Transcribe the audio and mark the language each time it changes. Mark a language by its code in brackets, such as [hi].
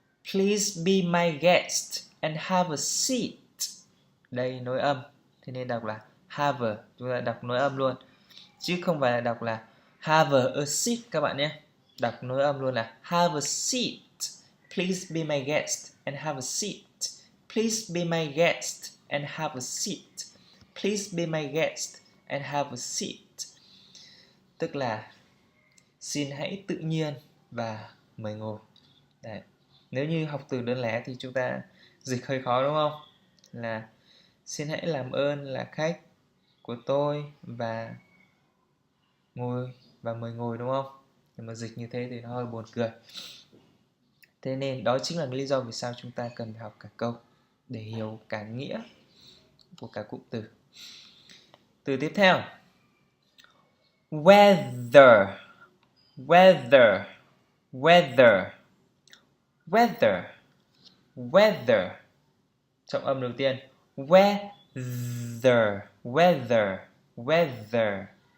[en] Please be my guest and have a seat. [vi] Đây nối âm, thế nên đọc là have a, chúng ta đọc nối âm luôn, chứ không phải là đọc là [en] have a seat [vi] các bạn nhé. Đọc nối âm luôn là [en] have a seat. Please be my guest and have a seat. Please be my guest and have a seat. Please be my guest and have a seat. [vi] Tức là xin hãy tự nhiên và mời ngồi. Đấy. Nếu như học từ đơn lẻ thì chúng ta dịch hơi khó đúng không? Là xin hãy làm ơn là khách của tôi và ngồi và mời ngồi đúng không? Nhưng mà dịch như thế thì nó hơi buồn cười. Thế nên đó chính là lý do vì sao chúng ta cần phải học cả câu để hiểu cả nghĩa của cả cụm từ. Từ tiếp theo. [en] Weather, weather, weather, weather, weather. [vi] Trọng âm đầu tiên. [en] Weather, weather, weather.